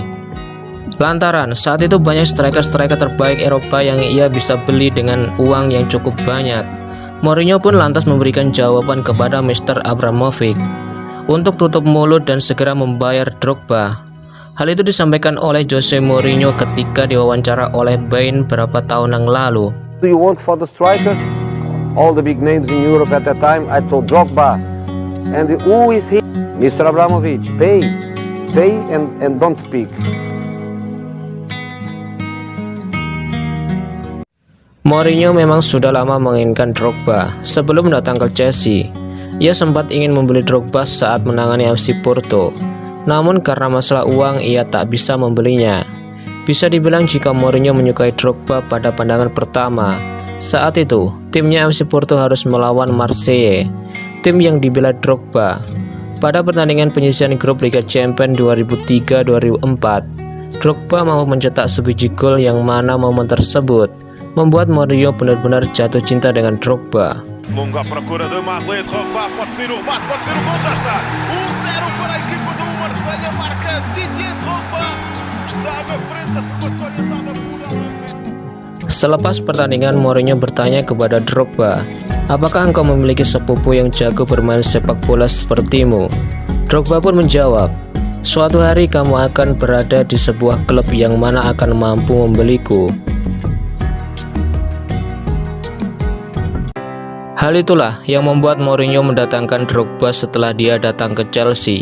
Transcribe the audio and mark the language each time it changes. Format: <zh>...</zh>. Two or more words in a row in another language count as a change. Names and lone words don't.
<id>Lantaran saat itu banyak striker-striker terbaik Eropa yang ia bisa beli dengan uang yang cukup banyak. Mourinho pun lantas memberikan jawaban kepada Mr. Abramovich untuk tutup mulut dan segera membayar Drogba. Hal itu disampaikan oleh Jose Mourinho ketika diwawancara oleh Bein beberapa tahun yang lalu.</id> <en>Do you want for the striker? All the big names in Europe at that time, I told Drogba. And who is he? Mr. Abramovich, pay and don't speak.</en> <id>Mourinho memang sudah lama menginginkan Drogba sebelum datang ke Chelsea. Ia sempat ingin membeli Drogba saat menangani FC Porto. Namun karena masalah uang ia tak bisa membelinya. Bisa dibilang jika Mourinho menyukai Drogba pada pandangan pertama, saat itu timnya FC Porto harus melawan Marseille, tim yang dibela Drogba. Pada pertandingan penyisihan grup Liga Champions 2003-2004, Drogba mampu mencetak sebiji gol yang mana momen tersebut membuat Mourinho benar-benar jatuh cinta dengan Drogba.</id> <pt>Longa à procura de Marley, Drogba, pode ser o remate, pode ser o gol, já está. 1-0 para a equipa do Marseille, marca Didier Drogba. Está na frente da formação orientada por Alain.</pt> <id>Selepas pertandingan, Mourinho bertanya kepada Drogba, "Apakah engkau memiliki sepupu yang jago bermain sepak bola sepertimu?" Drogba pun menjawab, "Suatu hari kamu akan berada di sebuah klub yang mana akan mampu membeliku." Hal itulah yang membuat Mourinho mendatangkan Drogba setelah dia datang ke Chelsea.</id>